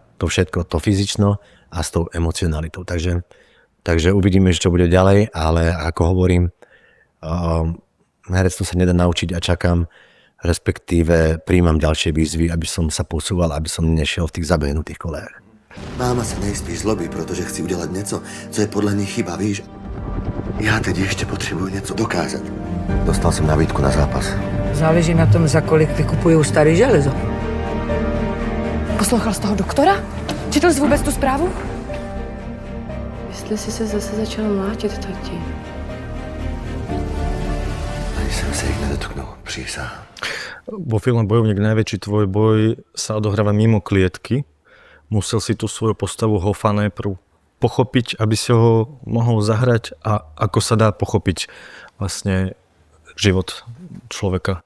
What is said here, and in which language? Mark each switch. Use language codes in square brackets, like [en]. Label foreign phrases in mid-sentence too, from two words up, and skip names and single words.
[sk] To všetko, to fyzično a s tou emocionalitou. Takže uvidíme, čo bude ďalej, ale ako hovorím, herectvo sa nedá naučiť a čakám, respektíve príjmam ďalšie výzvy, aby som sa posúval, aby som nešiel v tých zabehnutých kolejach. [cs] Máma se nejspí zlobí, protože chci udělat něco, co je podle ní chyba, víš? Já teď ještě potřebuju něco dokázat. [sk] Dostal som nabídku na zápas. [cs] Záleží na tom, za kolik vykupují starý železo. Poslouchal z toho doktora? Četl jsi vůbec tu zprávu? Jestli jsi se zase začal mlátit, tati. Ani jsem se jich nedotknul, přísahám. [sk] Vo filme Bojovník najväčší tvoj boj sa odohráva mimo klietky. Musel si tú svoju postavu Hoffa najprv pochopiť, aby si ho mohol zahrať a ako sa dá pochopiť vlastne život človeka.